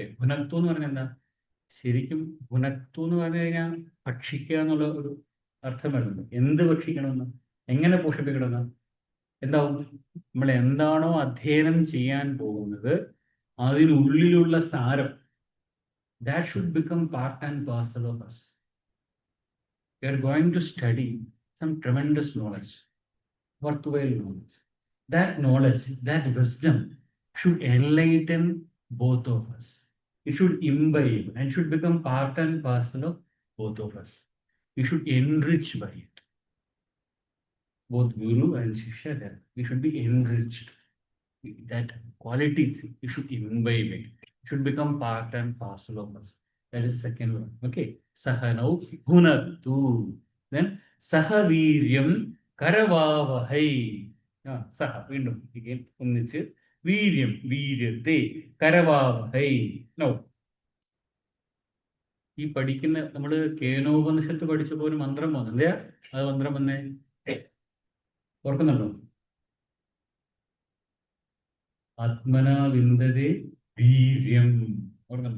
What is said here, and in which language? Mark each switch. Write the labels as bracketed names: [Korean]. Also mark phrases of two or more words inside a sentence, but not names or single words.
[Malayalam] ഭുനക്തു എന്ന് പറഞ്ഞാൽ എന്താ? ശരിക്കും ഭുനക്തു എന്ന് പറഞ്ഞു കഴിഞ്ഞാൽ ഭക്ഷിക്കുക എന്നുള്ള ഒരു അർത്ഥം വരുന്നുണ്ട്. എന്ത് ഭക്ഷിക്കണമെന്ന്, എങ്ങനെ പോഷിപ്പിക്കണമെന്ന്. എന്താവും? നമ്മൾ എന്താണോ അധ്യയനം ചെയ്യാൻ പോകുന്നത് അതിനുള്ളിലുള്ള സാരം, [English] that should become part and parcel of us. We are going to study some tremendous knowledge, worthwhile knowledge. That knowledge, that wisdom should enlighten both of us. It should imbibe and should become part and parcel of both of us. We should enrich by it. Both Guru and Shishya, we should be enriched. That qualities, we should imbibe it. It should become part and parcel of us. That is second one. [Sanskrit] Okay. सहनौ भुनक्तु. Then सहवीर्यं करवावहै. Saha, [Malayalam] വീണ്ടും again ഒന്നിച്ച്. വീര്യം, വീര്യത്തെ, കരവാവഹൈ. നോ, ഈ പഠിക്കുന്ന നമ്മള് കേനോപനിഷത്ത് പഠിച്ചപ്പോ ഒരു മന്ത്രം വന്നു. എന്താ അത് മന്ത്രം വന്നേ? ഓർക്കുന്നുണ്ടോ? [Sanskrit] ആത്മനാ വിന്ദതേ വീര്യം. [Malayalam] ഓർക്കുന്നുണ്ടോ?